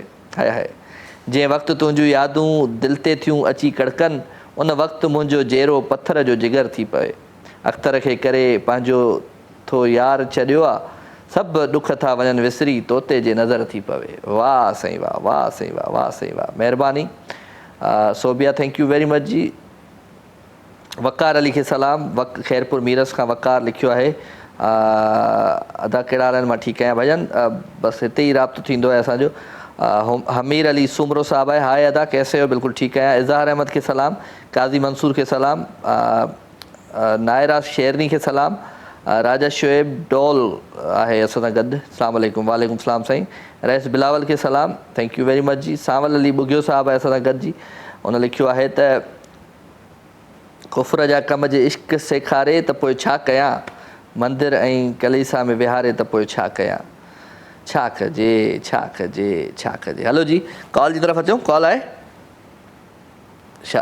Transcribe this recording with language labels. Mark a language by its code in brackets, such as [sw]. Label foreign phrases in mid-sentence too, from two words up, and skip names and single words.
[sd] हाय हाय जंहिं वक़्तु तुंहिंजूं यादूं दिलि ते थियूं अची कड़कनि, उन वक़्तु मुंहिंजो जहिड़ो पथर जो जिगर थी पवे, अख़्तर खे करे पंहिंजो थो यार छॾियो आहे, सभु ॾुख था वञनि विसरी तोते जे नज़र थी पवे। वाह साईं वाह, वाह साईं वाह, वाह साईं वाह, महिरबानी सोबिया, [en] Thank you very much जी। [sd] वकार अली खे सलाम, ख़ैरपुर मीरस खां वकार लिखियो आहे, अदा कहिड़ा हाल आहिनि? मां ठीकु आहियां भॼन, बसि हिते ई राब्तो थींदो आहे असांजो। हमीर अली सुमरो साहब आहे, हाय अदा [hi] कैसे हो? [sd] बिल्कुलु ठीकु आहियां। इज़हार अहमद खे सलाम, काज़ी मंसूर खे सलाम, नायरा शेरनी खे सलाम, राजा शोएब डॉल आहे असां सां गॾु, [ar] السلام عليكم. وعليكم السلام [sd] साईं। रईस बिलावल खे सलाम, [en] Thank you very much जी। [sd] सांवल अली बुगियो साहब आहे असां सां गॾु जी, उन लिखियो आहे त कुफर जा कम जे इश्क सेखारे त पोइ छा कयां, मंदिर ऐं कलीसा में विहारे त पोइ छा कयां, छा कजे छा कजे छा कजे। हलो जी कॉल जी तरफ़ अचूं, कॉल आहे छा?